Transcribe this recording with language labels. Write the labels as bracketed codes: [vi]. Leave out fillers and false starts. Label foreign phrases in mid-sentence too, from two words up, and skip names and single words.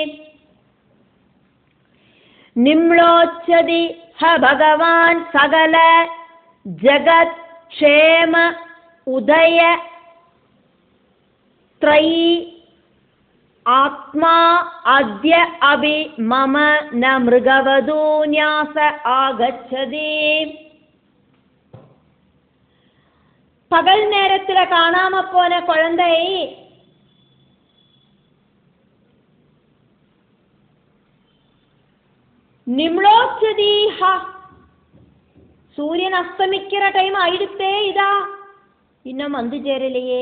[sa] निम्नोच्चति ह भगवान् सकल जगत् क्षेम उदय त्रयी आत्मा अद्य अभि मम न मृगवधून्यास आगच्छति. [ta] பகல் நேரத்துல காணாம போன குழந்தை நிம்லோச்சதீஹ சூரியன் அஸ்தமிக்கிற டைம் ஆயிடுத்தே, இதா இன்னும் வந்து சேரலையே.